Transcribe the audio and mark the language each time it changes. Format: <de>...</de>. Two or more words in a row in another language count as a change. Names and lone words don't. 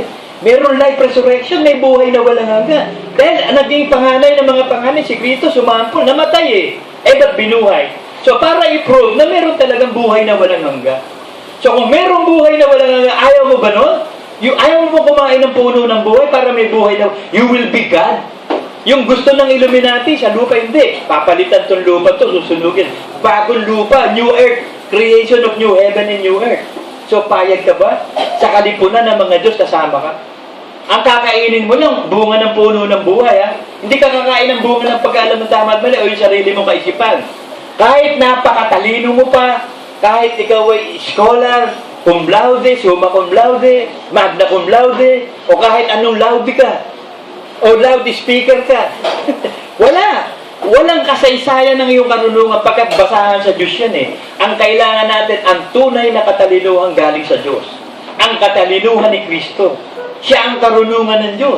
<tl>Meron</tl> <en>life resurrection,</en> <tl>may buhay na walang hanggan. Dahil naging panganay ng mga panganay, si Kristo sumampol, namatay eh. Ba't binuhay? So para i-prove na meron talagang buhay na walang hanggan. So kung merong buhay na walang hanggan, ayaw mo ba nun? Ayaw mo kumain ng puno ng buhay para may buhay na,</tl> <en>you will be God.</en> <tl>Yung gusto ng Illuminati, sa lupa hindi. Papalitan tong lupa to, susunugin. Bagong lupa,</tl> <en>new earth, creation of new heaven and new earth.</en> <tl>So payag ka ba? Sa kalipunan ng mga Diyos, kasama ka. Ang kakainin mo yung bunga ng puno ng buhay, ha? Hindi ka kakain ng bunga ng pag-aalam ng tama at mali o yung sarili mong kaisipan. Kahit napakatalino mo pa, kahit ikaw ay scholar,</tl> <la>cum laude, summa cum laude, magna cum laude,</la> <tl>o kahit anong laude ka, o loudspeaker ka. Walang kasaysayan ng iyong karunungan pagkat basahan sa Diyos yan eh. Ang kailangan natin, ang tunay na katalinuhan galing sa Diyos. Ang katalinuhan ni Kristo. Siya ang karunungan ng Diyos.</tl>